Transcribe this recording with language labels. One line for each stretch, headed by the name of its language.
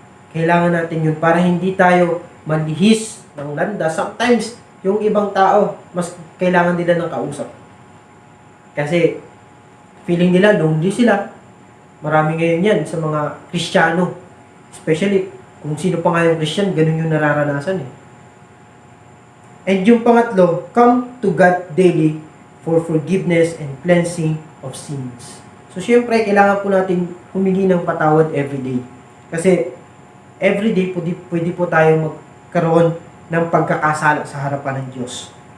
Filipino: Kailangan natin yun para hindi tayo malihis ng landas. Sometimes, yung ibang tao, mas kailangan nila ng kausap. Kasi, feeling nila, lonely sila. Marami ngayon yan sa mga Kristiyano. Especially, kung sino pa nga yung Christian, ganun yung nararanasan eh.
English: And
Filipino: yung pangatlo,
English: come to God daily for forgiveness and cleansing of sins.
Filipino: So, syempre, kailangan po natin humingi ng patawad everyday. Kasi, everyday pwede po tayo magkaroon ng pagkakasala sa harapan ng Diyos.